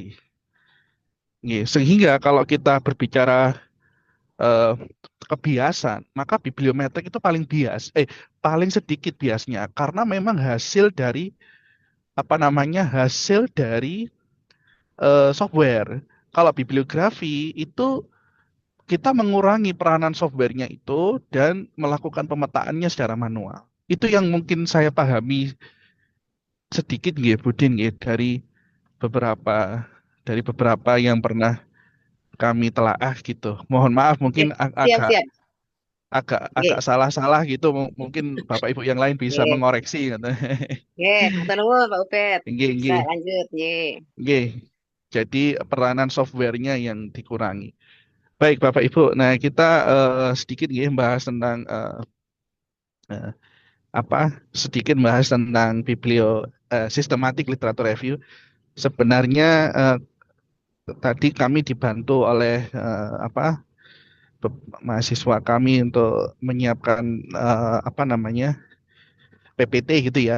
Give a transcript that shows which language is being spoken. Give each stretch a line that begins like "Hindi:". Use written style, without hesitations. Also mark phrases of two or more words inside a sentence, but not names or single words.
Indonesian: Nggih, sehingga kalau kita berbicara eh, kebiasaan, maka bibliometrik itu paling sedikit biasnya, karena memang hasil dari software. Kalau bibliografi itu kita mengurangi peranan softwarenya itu dan melakukan pemetaannya secara manual. Itu yang mungkin saya pahami sedikit nggih Budin nggih beberapa dari beberapa yang pernah kami telaah gitu. Mohon maaf Ya, mungkin siap, agak siap. agak agak Oke, salah-salah gitu. Mungkin Bapak Ibu yang lain bisa oke. mengoreksi gitu. Oke,
Javanese: matur nuwun Pak Ubed.
Indonesian: Nggih, Bisa nggih, lanjut, nggih. nggih. Jadi peranan softwarenya yang dikurangi. Baik Bapak Ibu, nah kita sedikit nggih bahas tentang eh, apa sedikit bahas tentang
English: systematic literature review.
Indonesian: Sebenarnya tadi kami dibantu oleh mahasiswa kami untuk menyiapkan apa namanya PPT gitu ya.